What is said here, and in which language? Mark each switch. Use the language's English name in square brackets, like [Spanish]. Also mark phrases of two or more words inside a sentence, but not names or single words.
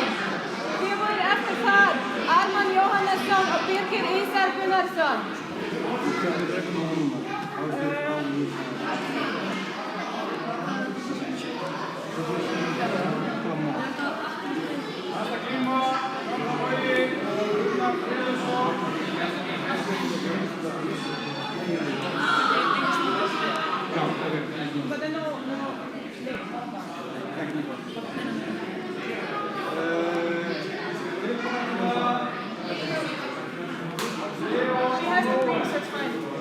[Icelandic] Þið voru eftir það Arman Jóhannesson og Birgir Ísar Gunnarsson. Næsta glíma, Frambogi, Gunnar Friðriksson. [English] But then no. She has the thing, so it's fine.